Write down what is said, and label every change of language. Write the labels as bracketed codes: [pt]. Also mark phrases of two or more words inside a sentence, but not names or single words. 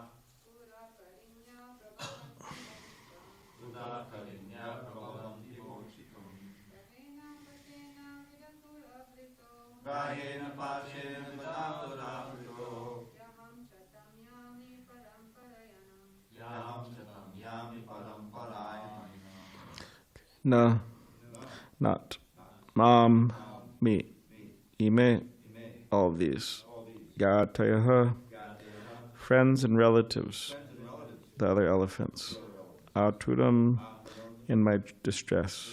[sa] Kutakarinya prabhavanti mochitum. Grahena pashena vidhaturavrito. Yaham chatam yami paramparayanam. Na, [en] not. Mam, me. Ime, all of these. Gatayaha, friends and relatives, the other elephants. Aturam, in my distress.